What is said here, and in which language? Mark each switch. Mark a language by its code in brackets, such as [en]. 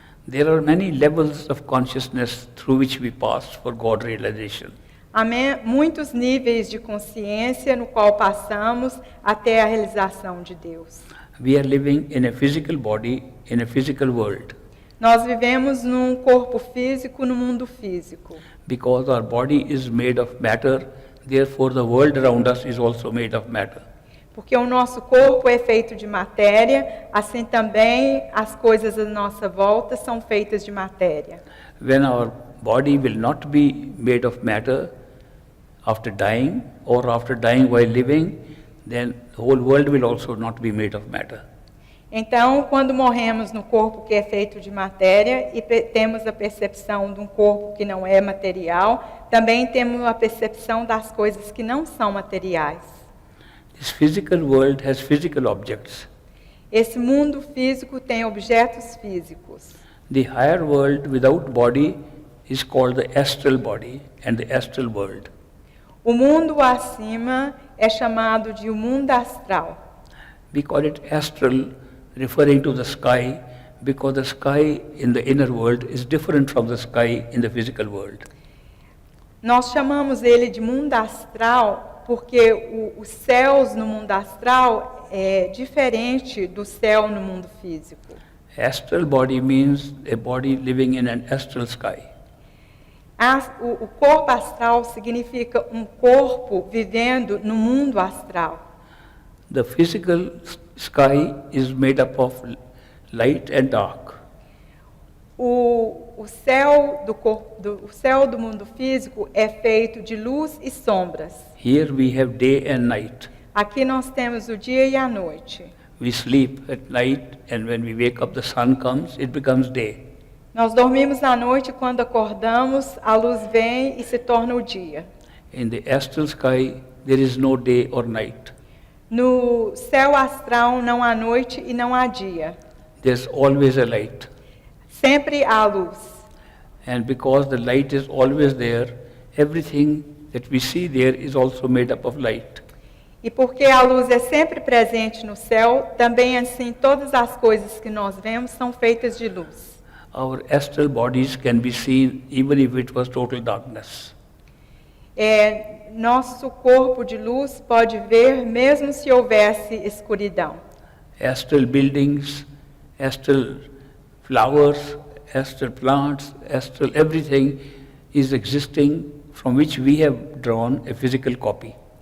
[en] There are many levels of consciousness through which we pass for God realization. [pt] Há muitos níveis de consciência no qual passamos até a realização de Deus. [en] We are living in a physical body, in a physical world. [pt] Nós vivemos num corpo físico, no mundo físico. [en] Because our body is made of matter, therefore the world around us is also made of matter. [pt] Porque o nosso corpo é feito de matéria, assim também as coisas à nossa volta são feitas de matéria. [en] When our body will not be made of matter after dying or after dying while living, then the whole world will also not be made of matter. [pt] Então, quando morremos no corpo que é feito de matéria e temos a percepção de um corpo que não é material, também temos a percepção das coisas que não são materiais. [en] This physical world has physical objects. [pt] Esse mundo físico tem objetos físicos. [en] The higher world without body is called the astral body and the astral world. [pt] O mundo acima é chamado de o mundo astral. [en] We call it astral, referring to the sky, because the sky in the inner world is different from the sky in the physical world. [pt] Nós chamamos ele de mundo astral porque os céus no mundo astral é diferente do céu no mundo físico. [en] Astral body means a body living in an astral sky. [pt] O corpo astral significa um corpo vivendo no mundo astral. [en] The physical sky is made up of light and dark. [pt] O céu o céu do mundo físico é feito de luz e sombras. [en] Here we have day and night. [pt] Aqui nós temos o dia e a noite. [en] We sleep at night and when we wake up the sun comes, it becomes day. [pt] Nós dormimos à noite e quando acordamos, a luz vem e se torna o dia. [en] In the astral sky, there is no day or night. [pt] No céu astral não há noite e não há dia. [en] There's always a light. [pt] Sempre há luz. [en] And because the light is always there, everything that we see there is also made up of light. [pt] E porque a luz é sempre presente no céu, também assim todas as coisas que nós vemos são feitas de luz. [en] Our astral bodies can be seen even if it was total darkness. [pt] Nosso corpo de luz pode ver mesmo se houvesse escuridão. [en] Astral buildings, astral flowers, astral plants, astral everything is existing from which we have drawn a physical copy.